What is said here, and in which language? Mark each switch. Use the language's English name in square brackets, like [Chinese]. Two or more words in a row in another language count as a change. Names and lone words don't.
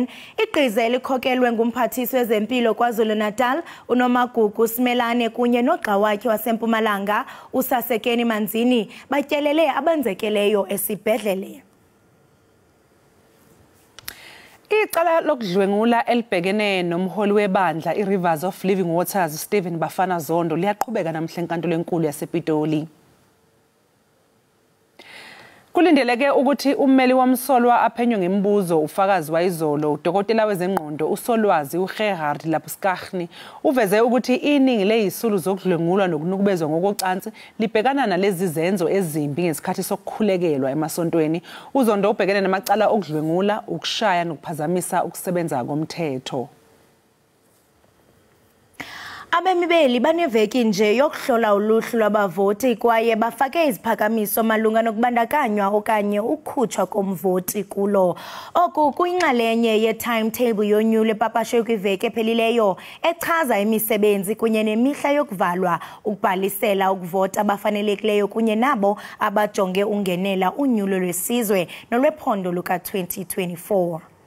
[Xhosa] Igqiza elikhokelwe ngumphathisi wezempilo KwaZulu-Natal uNomagugu Simelane kunye nogxa wakhe waseMpumalanga uSasekeni Manzini batyelele abenzekeleyo esibhedlele. [Zulu] Icala lokudlwengula elibhekene nomholi webandla iRivers of Living Waters Stephen Bafana Zondo liyaqhubeka namhla enkantolo enkulu yasePitoli. Kulindeleke ukuthi ummeli wamsolwa aphenywe ngemibuzo ufakazi wayizolo udokotela wezengqondo uSolwazi uGerhard Lapskhani uveze ukuthi iningi lezisulu zokudlwengulwa nokunukubezwa ngokocansi libhekana nalezi zenzo ezimbi ngesikhathi sokukhulekelwa emasontweni. Uzondo ubhekene namacala okudlwengula ukushaya nokuphazamisa ukusebenza komthetho. [Xhosa] Abemibeli baneveki nje yokuhlola uluhlu lwabavoti kwaye bafake iziphakamiso malunga nokubandakanywa okanye ukhutshwa komvoti kulo. Oku kuyinxalenye ye-timetable yonyulo epapashwe kwiveki ephelileyo echaza imisebenzi kunye nemihla yokuvalwa ukubhalisela ukuvota abafanelekileyo kunye nabo abajonge ungenela unyulo lwesizwe nolwephondo luka-2024.